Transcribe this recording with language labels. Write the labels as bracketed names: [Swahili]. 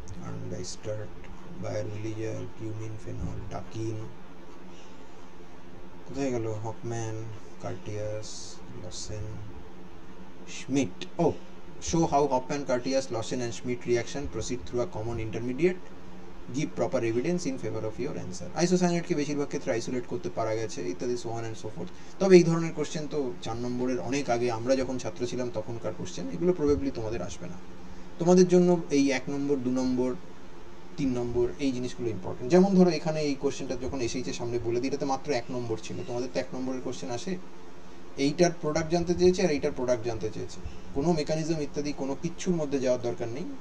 [Bangla] আনডাইস্টার্ট, বায়ার-মিলিজার, cumin, phenol, ডাকিন, কোথায় গেল? Hofmann, কার্টিয়াস, Lausanne, Schmidt. [English] Oh, show how Hofmann, Curtius, Lawson and Schmidt reaction proceed through a common intermediate. Give proper evidence in favor of your answer. [Bangla] Isocyanate কে বেশিরভাগ ক্ষেত্রে isolate করতে পারা গেছে, ইত্যাদি, [English] so on and so forth। [Bangla] তবে এই ধরনের question তো 4 নম্বরের অনেক আগে আমরা যখন ছাত্র ছিলাম তখনকার কোশ্চেন, এগুলো প্রবাবলি তোমাদের আসবে না। তোমাদের জন্য এই 1 নম্বর, 2 নম্বর, 3 নম্বর এই জিনিসগুলো ইম্পর্টেন্ট। যেমন ধরো এখানে এই কোশ্চেনটা যখন এসেছে সামনে বলে দিই, এটাতে মাত্র 1 নম্বর ছিল, তোমাদের তো 1 নম্বরের কোশ্চেন আসে, এইটার প্রোডাক্ট জানতে চেয়েছে আর এইটার প্রোডাক্ট জানতে চেয়েছে, কোনো মেকানিজম ইত্যাদি কোনো কিচ্ছুর মধ্যে যাওয়ার দরকার নেই।